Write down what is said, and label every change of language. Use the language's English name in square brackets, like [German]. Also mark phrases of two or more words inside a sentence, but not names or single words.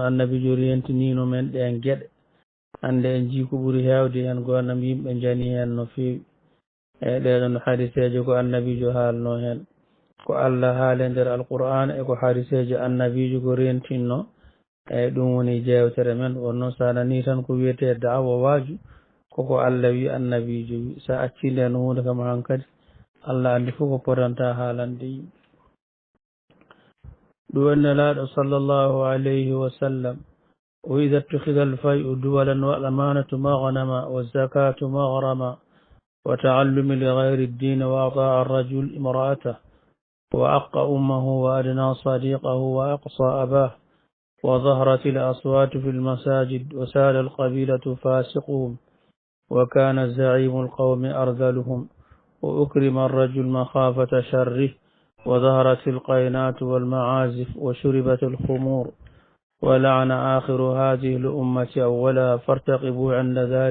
[Fula] annabijo rentinino men ɗen geɗe hannde en jii ko ɓuri heewde heen gonam yimɓe jani heen no feewi e ɗeɗon hadiseeje ko annabijo haalno heen ko Allah haale nder alqur'an e ko hadiseeje annabijo ko rentinno eyi ɗum woni jewtere men wonno so anani tan ko wiyete daawa waaju koko Allah wi annabijo wi so acci nden hunde kam han kadi Allah andi fof ko potanta haalande yimɓe ɗum wanne laaɗo [Arabic] صلى الله عليه وسلم وإذا اتخذ الفيء دولا والأمانة مغنما والزكاة مغرما وتعلم لغير الدين وأطاع الرجل امرأته وأق أمه وأدنى صديقه وأقصى أباه وظهرت الأصوات في المساجد وسال القبيلة فاسقهم وكان زعيم القوم أرذلهم وأكرم الرجل مخافة شره وظهرت القينات والمعازف وشربت الخمور ولعن آخر هذه الأمة أولها فارتقبوا عند